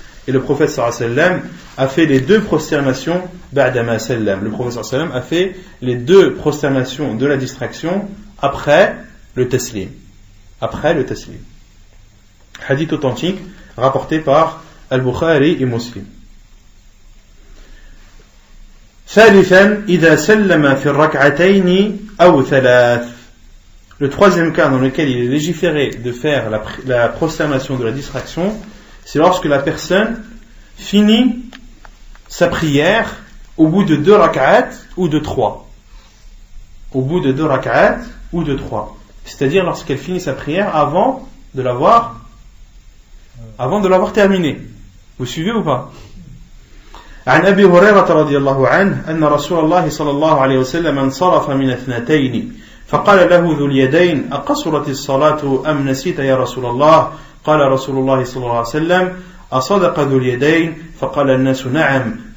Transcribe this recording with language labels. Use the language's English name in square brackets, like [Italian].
[French] Et le prophète sallallahu alayhi wa sallam a fait les 2 prosternations [Arabic] ba'dama sallam. [French] Le prophète sallallahu alayhi wa sallam a fait les 2 prosternations de la distraction après le taslim. Après le taslim. Hadith authentique rapporté par Al-Bukhari et Muslim. [Arabic] ثالثا إذا سلم في الركعتين أو ثلاث. [French] Le troisième cas dans lequel il est légiféré de faire la prosternation de la distraction, c'est lorsque la personne finit sa prière au bout de 2 rak'at ou de 3. Au bout de 2 rak'at ou de 3. C'est-à-dire lorsqu'elle finit sa prière avant de l'avoir terminée. Vous suivez ou pas? [Arabic] عن أبي هريرة رضي الله عنه أن رسول الله صلى الله عليه وسلم انصرف من 2 فقال له ذو اليدين أقصرت الصلاة أم نسيت يا رسول الله؟ قال رسول الله صلى الله عليه وسلم أصدق ذو اليدين؟ فقال الناس نعم.